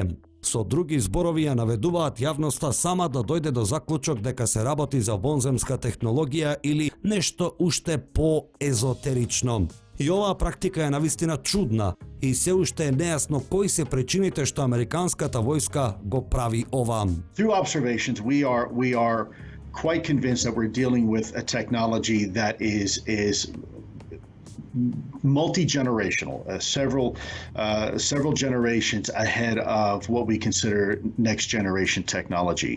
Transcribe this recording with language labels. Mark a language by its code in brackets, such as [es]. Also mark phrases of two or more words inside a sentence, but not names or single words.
[mk] Со други зборови ја наведуваат јавноста сама да дојде до заклучок дека се работи за вонземска технологија или нешто уште по-езотерично. И оваа практика е навистина чудна и се уште е нејасно кои се причините што американската војска го прави ова. [en] Through observations, we are quite convinced that we're dealing with a technology that is multi-generational, several generations ahead of what we consider next generation technology.